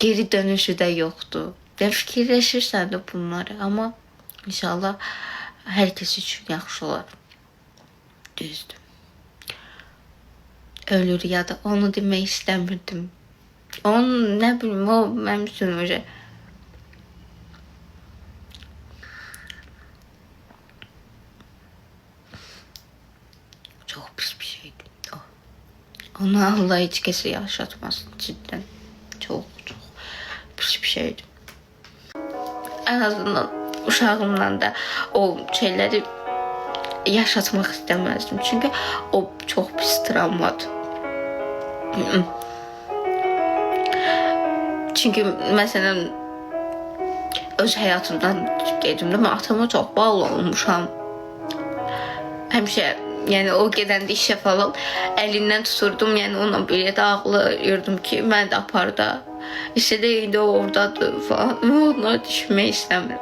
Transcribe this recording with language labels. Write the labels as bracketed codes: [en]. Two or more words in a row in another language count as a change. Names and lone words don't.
[az] geri dönüşü də yoxdur. Yəni fikirləşirsən də bunları, amma inşallah hər kəs üçün yaxşı olar. Düzdür. Ölür ya da onu demək istəmirdim. Onu nə bilim, o mənim üçün öyle. [tr] Çok pis bir şeydi o. Onu Allah hiç kese yaşatmasın cidden. Çok pis bir şeydi. En azından uşağımdan da o şeyleri yaşatmak istemezdim. [az] Çünkü o çok pis travmadır. Çünkü mesela öz hayatımdan gedimdə mən atama çok bağlı olmuşam. Həmişə yəni o gedəndə işə falan əlindən tuturdum, yəni ona belə də ağlayırdım ki, mən də apar da. İşte də indi o oradadır falan. Onları düşünmək istəmirəm.